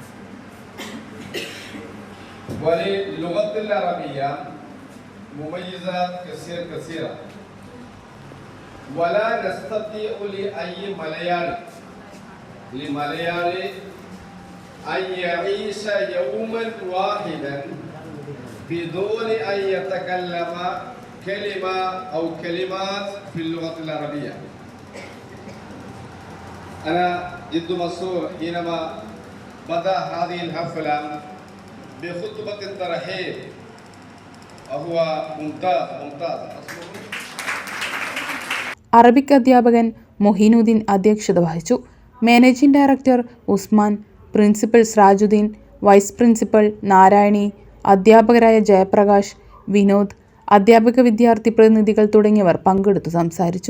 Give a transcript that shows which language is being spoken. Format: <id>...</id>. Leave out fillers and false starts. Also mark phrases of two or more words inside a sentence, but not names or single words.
<ar>وللغة العربية مميزات كثيرة ولا نستطيع لأي مليالي أن يعيش يوما واحدا بدون أن يتكلم كلمة أو كلمات في اللغة العربية. أنا جد مسرور حينما بدأ هذه الحفلة بخطبة ترحيب وهو ممتاز.</ar> <ml>അറബിക് അധ്യാപകൻ മൊഹീനുദ്ദീൻ അധ്യക്ഷത വഹിച്ചു.</ml> <en>Managing Director</en> <ml>ഉസ്മാൻ, പ്രിൻസിപ്പൽ സിറാജുദ്ദീൻ,</ml> <en>Vice Principal</en> <ml>നാരായണി, അധ്യാപകരായ ജയപ്രകാശ്, വിനോദ്, അധ്യാപക വിദ്യാർത്ഥി പ്രതിനിധികൾ തുടങ്ങിയവർ പങ്കെടുത്തു സംസാരിച്ചു.</ml>